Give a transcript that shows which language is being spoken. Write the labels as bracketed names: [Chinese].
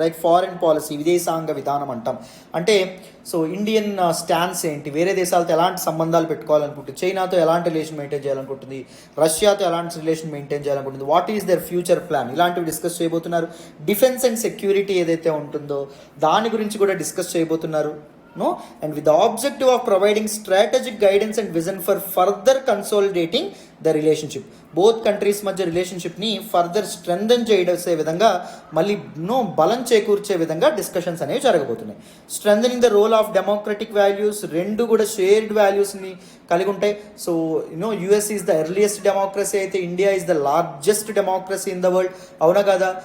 [Telugu] Like foreign policy, విదేశాంగ విధానం అంటాం. అంటే సో ఇండియన్ స్టాన్స్ ఏంటి, వేరే దేశాలతో ఎలాంటి సంబంధాలు పెట్టుకోవాలనుకుంటుంది, చైనాతో ఎలాంటి రిలేషన్ మెయింటైన్ చేయాలనుకుంటుంది, రష్యాతో ఎలాంటి relation maintain చేయాలనుకుంటుంది, [English] what is their future plan, [Telugu] ఇలాంటివి డిస్కస్ చేయబోతున్నారు. డిఫెన్స్ అండ్ సెక్యూరిటీ ఏదైతే ఉంటుందో దాని గురించి కూడా డిస్కస్ చేయబోతున్నారు. [English] And with the objective of providing strategic guidance and vision for further consolidating the relationship. [Telugu] Both countries మధ్య రిలేషన్షిప్ని ఫర్దర్ స్ట్రెంథన్ చేసే విధంగా, మళ్ళీ బలం చేకూర్చే విధంగా డిస్కషన్స్ అనేవి జరగబోతున్నాయి. [English] strengthening the role of democratic values, [Telugu] 2 కూడా షేర్డ్ వాల్యూస్ని కలిగి ఉంటాయి. [English] So US is the earliest democracy, అయితే India is the largest democracy in the world. [Telugu] అవునా కదా?